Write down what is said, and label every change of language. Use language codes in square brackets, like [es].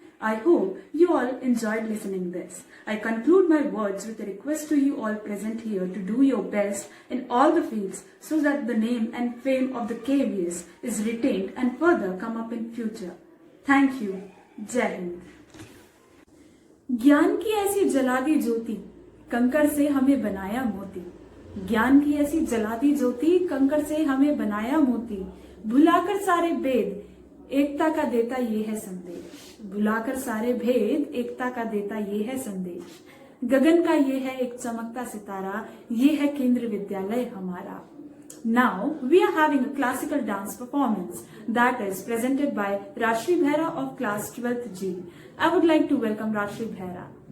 [en] I hope you all enjoyed listening this. I conclude my words with a request to you all present here to do your best in all the fields so that the name and fame of the KVS is retained and further come up in future. Thank you. [hi] जय हिंद. ज्ञान की ऐसी जला दी ज्योति, कंकड़ से हमें बनाया मोती. ज्ञान की ऐसी जला दी ज्योति, कंकड़ से हमें बनाया मोती. भुलाकर सारे भेद, एकता का देता ये है संदेश. भुलाकर सारे भेद, एकता का देता ये है संदेश. गगन का ये है एक चमकता सितारा, ये है केंद्र विद्यालय हमारा. [en] Now we are having a classical dance performance that is presented by Rashri Bhera of class 12th G. I would like to welcome Rashri Bhera.